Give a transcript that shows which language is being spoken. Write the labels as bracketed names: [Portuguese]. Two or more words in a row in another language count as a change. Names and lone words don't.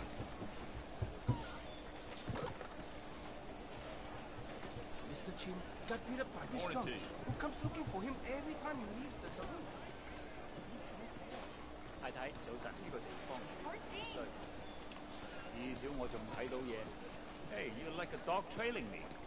[English] Mr. Chin got beat up by this drunk who comes looking for him every time he leaves the saloon. [Cantonese] 太太，早晨，呢個地方衰，至少我仲睇到嘢。 [English] Hey, you're like a dog trailing me.